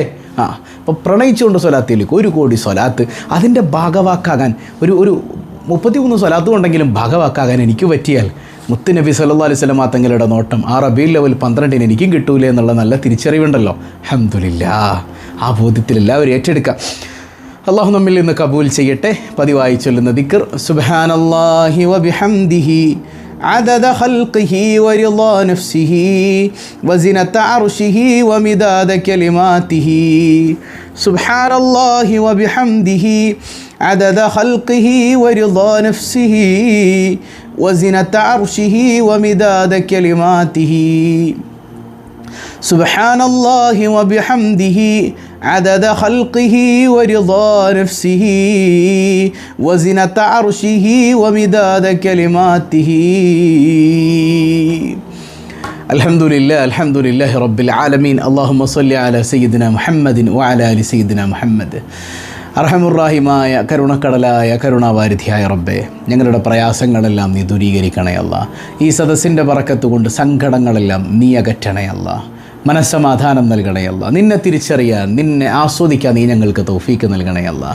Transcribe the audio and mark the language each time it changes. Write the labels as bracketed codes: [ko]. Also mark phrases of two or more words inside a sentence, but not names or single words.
[ml] അപ്പോൾ പ്രണയിച്ചുകൊണ്ട് സ്വലാത്തിലേക്ക് 1 കോടി സ്വലാത്ത് അതിൻ്റെ ഭാഗവാക്കാകാൻ ഒരു 33 സ്വലാത്തും ഉണ്ടെങ്കിലും ഭാഗവാക്കാകാൻ എനിക്ക് പറ്റിയാൽ മുത്തുനബി [ar] صلى الله عليه وسلم [ml] തങ്ങളുടെ നോട്ടം ആ റബീഉൽ അവ്വൽ 12-ന് എനിക്കും കിട്ടൂലേ എന്നുള്ള നല്ല തിരിച്ചറിവുണ്ടല്ലോ. അൽഹംദുലില്ലാ, ആ ബോധ്യത്തിൽ എല്ലാവരും ഏറ്റെടുക്കാം. അള്ളാഹു നമ്മിൽ നിന്ന് കബൂൽ ചെയ്യട്ടെ. പതിവായി ചൊല്ലുന്ന ദിക്ർ [ar] سبحان الله وبحمده عدد خلقه ورضا نفسه وزنة عرشه ومداد كلماته سبحان الله وبحمده عدد خلقه ورضا نفسه وزنة عرشه ومداد كلماته سبحان الله وبحمده عدد خلقه ورضا نفسه وزنة عرشه ومداد كلماته الحمد لله رب العالمين اللهم صل على سيدنا محمد وعلى آل سيدنا محمد. [ml] അർഹമുറാഹിമായ കരുണക്കടലായ കരുണാവാരിധിയായ റബ്ബേ, ഞങ്ങളുടെ പ്രയാസങ്ങളെല്ലാം നീ ദൂരീകരിക്കണേ അല്ലാ. ഈ സദസ്സിൻ്റെ ബറക്കത്ത് കൊണ്ട് സങ്കടങ്ങളെല്ലാം നീ അകറ്റണേ അല്ലാ. മനസ്സമാധാനം നൽകണേ അല്ലാ. നിന്നെ തിരിച്ചറിയാൻ, നിന്നെ ആസ്വദിക്കാൻ നീ ഞങ്ങൾക്ക് തൗഫീക്ക് നൽകണേ അല്ലാ.